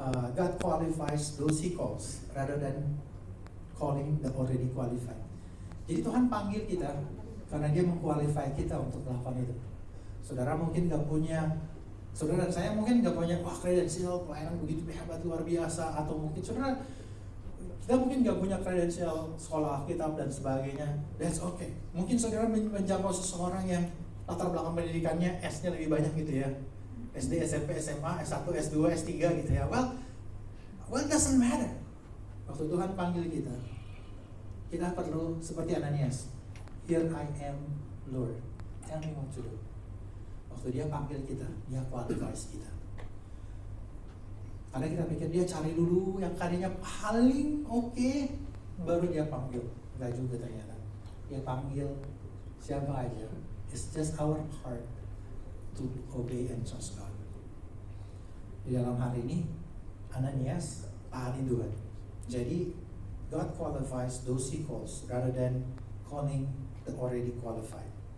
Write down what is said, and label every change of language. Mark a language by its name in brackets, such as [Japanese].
[English] God qualifies those He calls rather than calling the already qualified. [Indonesian] Jadi Tuhan panggil kita karena Dia mengqualify kita untuk melakukan itu. Saudara mungkin nggak punya, saudara dan saya mungkin nggak punya kredensial pelayanan begitu hebat luar biasa, atau mungkin saudara kita mungkin nggak punya kredensial sekolah Alkitab dan sebagainya. [English] That's okay. [Indonesian] Mungkin saudara menjangkau seseorang yang latar belakang pendidikannya S-nya lebih banyak gitu ya. SD, SMP, SMA, S1, S2, S3 gitu ya. [English] Well, it doesn't matter. [Indonesian] Waktu Tuhan panggil kita perlu seperti Ananias. [English] Here I am, Lord. Tell me what to do. [Indonesian] Waktu dia panggil kita, dia qualifies kita. Karena kita pikir dia cari dulu yang karyanya paling oke, baru dia panggil. Enggak juga ternyata. Dia panggil siapa aja. [English] It's just our part to obey and trust God. [Indonesian] Di dalam hari ini, Ananias taati Tuhan. [English] Jadi, God qualifies those He calls rather than calling the already qualified.